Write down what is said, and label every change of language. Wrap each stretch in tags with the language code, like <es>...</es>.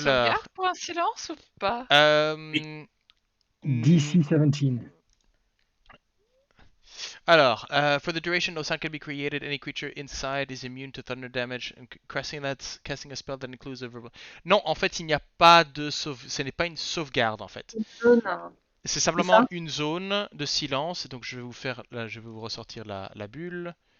<fr>sauvegarde pour un silence ou pas?</fr> <en>DC 17. Alors, for the duration, no sound can be created. Any creature inside is immune to thunder damage. Casting a spell that includes a verbal...</en> <fr>Non, en fait, il n'y a pas de ce n'est pas une sauvegarde en fait. Zone, C'est c'est simplement ça? une zone de silence. Donc je vais vous faire, là, je vais vous ressortir la bulle.</fr>